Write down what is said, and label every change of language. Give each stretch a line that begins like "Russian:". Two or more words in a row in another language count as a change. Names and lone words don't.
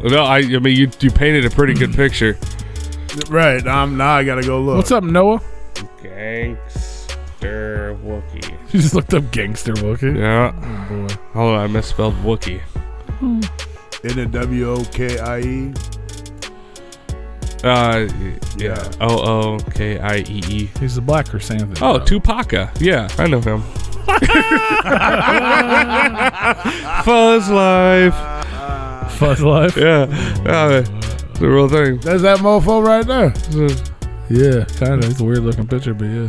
English: No, I mean, you painted a pretty good picture. Right. Now I gotta go look. What's up, Noah? Gangster Wookiee. You just looked up gangster Wookiee? Yeah. Oh, boy. Hold on, I misspelled Wookiee. Isn't it W-O-K-I-E? Yeah. O-O-K-I-E-E. He's the black chrysanthemum. Oh, Tupaca. Yeah, I know him. Fuzz Life. Fuzz Life? Yeah. It's a real thing. That's that mofo right there. Yeah, kind of. It's a weird looking picture, but yeah.